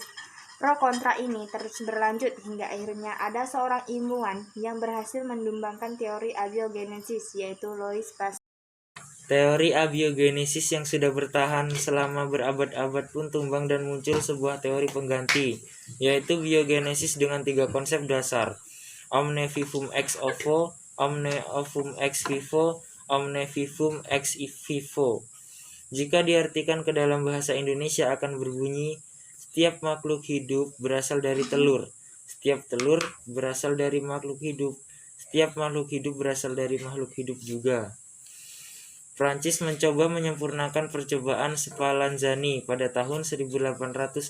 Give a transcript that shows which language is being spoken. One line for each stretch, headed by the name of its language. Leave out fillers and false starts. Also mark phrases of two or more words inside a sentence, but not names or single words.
Indonesian: Pro kontra ini terus berlanjut hingga akhirnya ada seorang ilmuwan yang berhasil mendumbangkan teori abiogenesis, yaitu Louis Pasteur. Teori abiogenesis yang sudah bertahan selama berabad-abad pun tumbang dan muncul sebuah teori pengganti, yaitu biogenesis dengan 3 konsep dasar:
Latin: omne vivum ex ovo, omne ovum ex vivo, omne vivum ex vivo.
Indonesian: Jika diartikan ke dalam bahasa Indonesia akan berbunyi: setiap makhluk hidup berasal dari telur, setiap telur berasal dari makhluk hidup, setiap makhluk hidup berasal dari makhluk hidup juga. Prancis mencoba menyempurnakan percobaan Spallanzani pada tahun 1864.